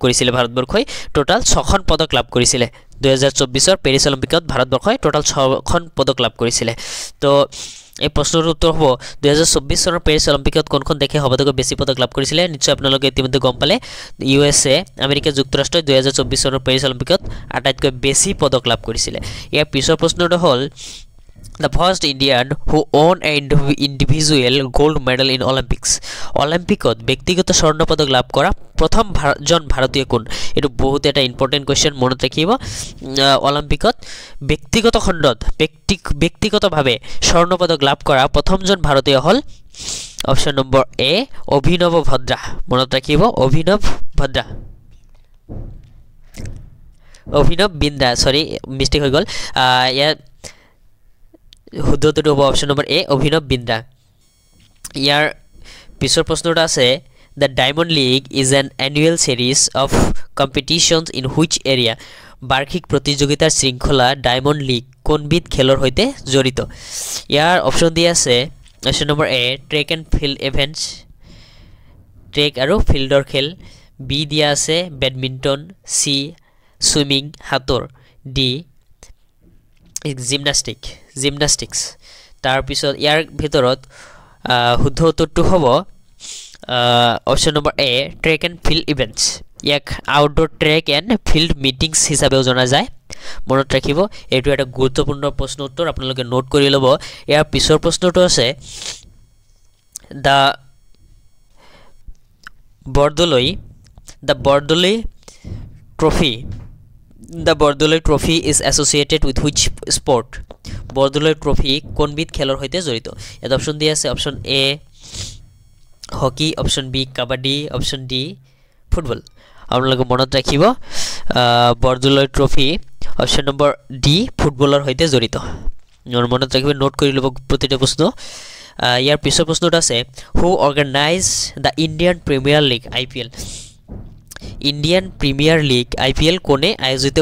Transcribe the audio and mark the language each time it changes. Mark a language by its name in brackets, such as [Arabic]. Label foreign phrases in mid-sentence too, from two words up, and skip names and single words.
[Assamese] কৰিছিলে ভাৰতবৰ্ষই টোটাল 6খন পদক লাভ কৰিছিলে 2024 ৰ পেৰিছ অলিম্পিকত ভাৰতবৰ্ষই টোটাল 6খন পদক লাভ কৰিছিলে তো এই প্ৰশ্নৰ উত্তৰ হ'ব 2024 চনৰ পেৰিছ অলিম্পিকত কোনখন দেশে সবাতোকৈ বেছি পদক লাভ কৰিছিলে নিশ্চয় আপোনালোকে ইতিমধ্যে গম পালে USA আমেৰিকা যুক্তৰাষ্ট্ৰই 2024 চনৰ পেৰিছ অলিম্পিকত আটাইতকৈ বেছি পদক লাভ কৰিছিলে ইয়াৰ পিছৰ প্ৰশ্নটো হ'ল [English] The first Indian who won an individual gold medal in Olympics. [Assamese] Olympic ব্যক্তিগত স্বর্ণ পদক লাভ কৰা প্ৰথম জন ভাৰতীয় কোন এটো বহুত এটা [English] important question [Assamese] মনত ৰাখিব অলিম্পিকত ব্যক্তিগত খণ্ডত ব্যক্তিগতভাৱে স্বৰ্ণ পদক লাভ কৰা প্ৰথমজন ভাৰতীয় হল [English] option number A [Assamese] অভিনৱ ভদ্ৰা মনত ৰাখিব অভিনৱ বিন্দ্ৰা [English] sorry mistake [Assamese] হৈ গল ইয়া শুদ্ধটো হ'ব [English] option number A [Assamese] অভিনৱ বিন্দ্ৰা ইয়াৰ পিছৰ প্ৰশ্নটো আছে [English] The Diamond League is an annual series of competitions in which area [Assamese] বাৰ্ষিক প্ৰতিযোগিতাৰ শৃংখলা ডায়মণ্ড লীগ কোনবিধ খেলৰ সৈতে জড়িত ইয়াৰ অপচন দিয়া আছে [English] option number A track and field events [Assamese] ট্ৰেক আৰু ফিল্ডৰ খেল বি দিয়া আছে বেডমিণ্টন সি সুইমিং হাতৰ ডি জিমনাষ্টিক্স তাৰ পিছত ইয়াৰ ভিতৰত শুদ্ধ উত্তৰটো হ'ব [English] option number A track and field events [Assamese] ইয়াক [English] outdoor track and field meetings [Assamese] হিচাপেও জনা যায় মনত ৰাখিব এইটো এটা গুৰুত্বপূৰ্ণ প্ৰশ্ন উত্তৰ আপোনালোকে নোট কৰি ল'ব ইয়াৰ পিছৰ প্ৰশ্নটো আছে [English] The Bordoloi Trophy is associated with which sport? [Assamese] Bordoloi Trophy কোনবিধ খেলৰ সৈতে জড়িত এটা অপচন দিয়া আছে [English] option A [Assamese] হকি [English] option B [Assamese] কাবাডি [English] option D [Assamese] ফুটবল আপোনালোকে মনত ৰাখিব বৰদলৈ ট্ৰফি [English] option number D [Assamese] ফুটবলৰ সৈতে জড়িত মনত ৰাখিব নোট কৰি ল'ব প্ৰতিটো প্ৰশ্ন ইয়াৰ পিছৰ প্ৰশ্নটো আছে [English] who organize the Indian Premier League IPL Indian Premier League IPL [Assamese] কোনে আয়োজিত